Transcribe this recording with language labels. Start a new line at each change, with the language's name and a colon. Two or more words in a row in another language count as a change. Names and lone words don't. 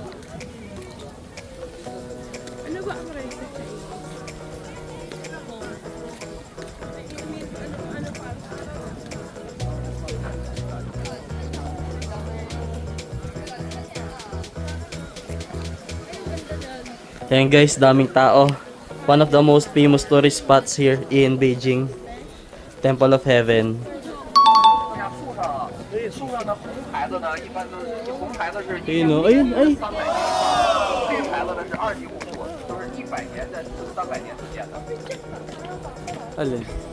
Filipino: Ano ba ang rest? Ano pa? Ayan guys, daming tao.
English: One of the most famous tourist spots here in Beijing. Temple of Heaven.
Chinese: 所以树上的红牌子呢，一般都是红牌子是
Filipino: Ayun o, ayun, ay.
Chinese: 黑牌子呢是25度，都是100年的300年之间的。
Filipino: Alin?